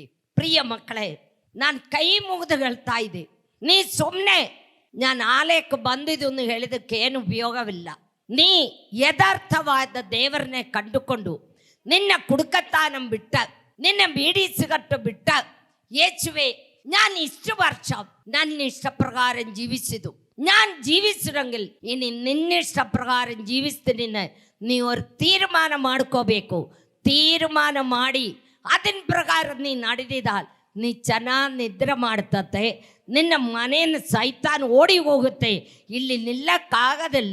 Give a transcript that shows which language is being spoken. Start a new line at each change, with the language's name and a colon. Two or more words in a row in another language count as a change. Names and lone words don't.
Kannada: ಪ್ರಿಯ ಮಕ್ಕಳೇ, ನಾನು ಕೈ ಮುಗಿದು ಹೇಳ್ತಾ ಇದ್ದೆ, ನೀ ಸುಮ್ಮನೆ ನಾನು ಆಲಯಕ್ಕೆ ಬಂದಿದ್ದು ಅಂತ ಹೇಳಿದಕ್ಕೆ ಏನು ಉಪಯೋಗವಿಲ್ಲ. ನೀ ಯಥಾರ್ಥವಾದ ದೇವರನ್ನೇ ಕಂಡುಕೊಂಡು ನಿನ್ನ ಕುಡುಕತ್ತಾನ ಬಿಟ್ಟ, ನಿನ್ನ ಬೀಡಿ ಸಿಗಟ್ಟು ಬಿಟ್ಟ, ಯೇಸುವೆ
Malayalam: ഞാൻ ഇഷ്ട വർഷം
Kannada: ನನ್ನ ಇಷ್ಟಪ್ರಕಾರ ಜೀವಿಸಿದ್ದು, ನಾನು ಜೀವಿಸಿರಂಗಿಲ್ಲ, ಇನ್ನು ನಿನ್ನ ಇಷ್ಟಪ್ರಕಾರ ಜೀವಿಸ್ತೀನಿ. ನೀವು ತೀರ್ಮಾನ ಮಾಡ್ಕೋಬೇಕು. ತೀರ್ಮಾನ ಮಾಡಿ ಅದನ್ನ ಪ್ರಕಾರ ನೀ ನಡೆದಿದ್ದ ನೀ ಚೆನ್ನಾಗಿ ನಿದ್ರೆ ಮಾಡ್ತತೆ. ನಿನ್ನ ಮನೆಯನ್ನು ಸೈತಾನ್ ಓಡಿ ಹೋಗುತ್ತೆ. ಇಲ್ಲಿ ನಿಲ್ಲಕ್ಕಾಗೋದಿಲ್ಲ.